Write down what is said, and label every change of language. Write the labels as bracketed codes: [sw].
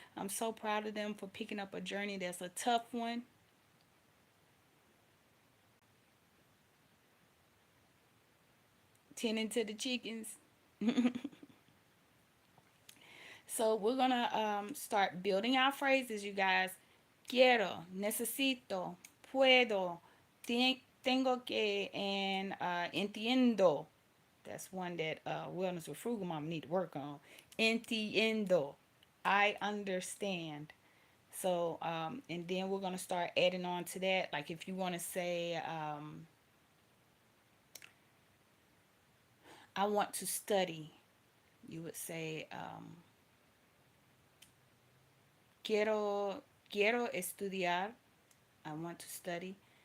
[en] I'm so proud of them for picking up a journey that's a tough one. Tending to the chickens. So we're gonna start building our phrases, you guys. [es] Quiero, necesito, puedo, tengo que, and entiendo. [en] That's one that Wellness with Frugal Mom need to work on. Entiendo. I understand. So, and then we're gonna start adding on to that. Like if you want to say, I want to study, you would say, [es] quiero estudiar. [en] I want to study.